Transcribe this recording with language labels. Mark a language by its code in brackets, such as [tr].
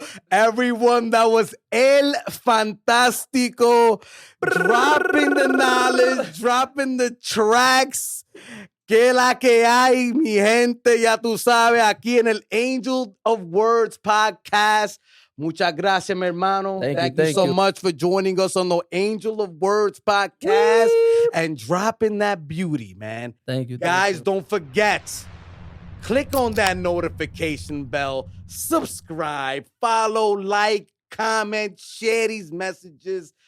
[en] Everyone, that was El Fantástico. Dropping the knowledge, dropping the tracks. [es] Que la que hay, mi gente, ya tú sabes, aquí en el Angel of Words podcast. Muchas gracias, mi hermano. [en] Thank you so much for joining us on the Angel of Words podcast and dropping that beauty, man. Thank you. Guys, don't forget. Click on that notification bell, subscribe, follow, like, comment, share these messages.